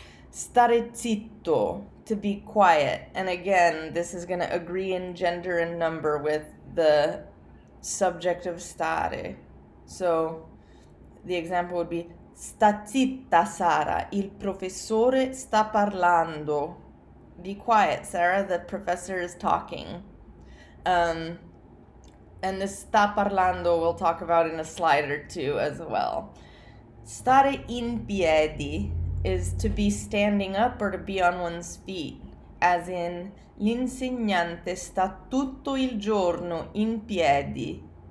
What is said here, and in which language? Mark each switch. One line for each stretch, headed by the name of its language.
English: Stare zitto, to be quiet. And again, this is going to agree in gender and number with the subject of stare. So the example would be
Italian: sta zitta Sara, il professore sta parlando.
English: Be quiet, Sarah, the professor is talking. And this sta parlando we'll talk about in a slide or two as well. Stare in piedi is to be standing up or to be on one's feet, as in
Italian: l'insegnante sta tutto il giorno in piedi.